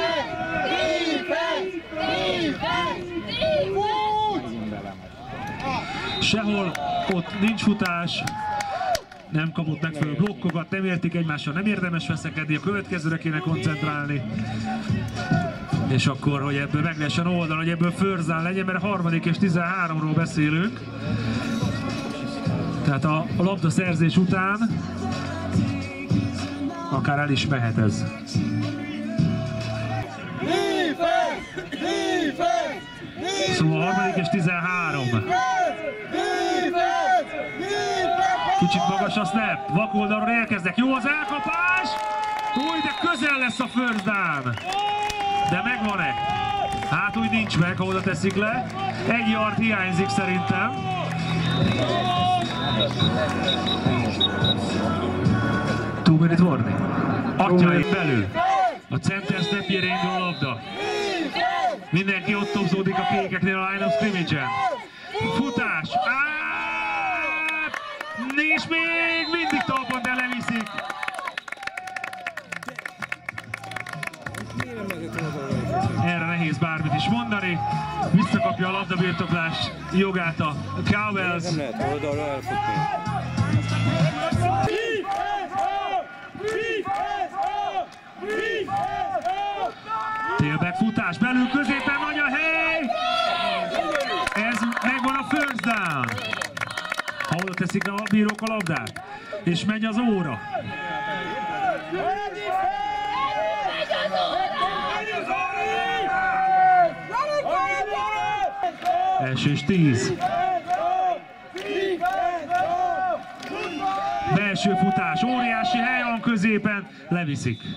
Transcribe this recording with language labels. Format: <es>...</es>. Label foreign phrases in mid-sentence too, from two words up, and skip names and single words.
<hu>Sehol ott nincs futás, nem kapott megfelelő blokkokat, nem értik egymással, nem érdemes veszekedni, a következőre kéne koncentrálni. És akkor, hogy ebből meg lehessen oldani, hogy ebből</hu> <en>first down</en> <hu>legyen, mert a harmadik és 13-ról beszélünk. Tehát a labdaszerzés után akár el is mehet ez. Szóval a harmadik és 13. Kicsit magas a snap, vakoldalról érkeznek, jó az elkapás! Új, de közel lesz a</hu> <en>first down!</en> <hu>De megvan-e? Hát úgy nincs meg, ha oda teszik le. Egy yard hiányzik szerintem.</hu> <en>Two minute warning.</en> <hu>Atyai belül. A center snapjére indul a labda. Mindenki ott topzódik a kékeknél a</hu> <en>line of scrimmage-</en> <hu>en. Futás! És még mindig talpon, de leviszik. Erre nehéz bármit is mondani. Visszakapja a labdabirtoklás jogát a Cowbells. Nem lehet oldalra elfutni. Tailback futás, belül középen nagy a hely! Ez megvan a</hu> <en>first down.</en> <hu>Ha oda teszik a bírók a labdát, és megy az óra. Első és 10. Belső futás, óriási hely van középen, leviszik.</hu>